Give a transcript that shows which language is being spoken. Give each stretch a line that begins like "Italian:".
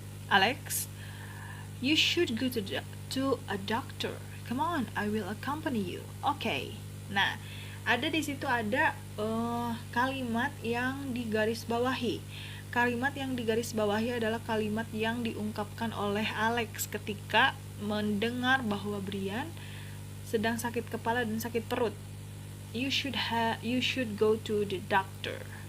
English: Alex, "You should go to a doctor. Come on, I will accompany you." Okay.
Indonesian: Nah, di situ ada kalimat yang digarisbawahi. Kalimat yang digarisbawahi adalah kalimat yang diungkapkan oleh Alex ketika mendengar bahwa Brian sedang sakit kepala dan sakit perut.
English: You should go to the doctor.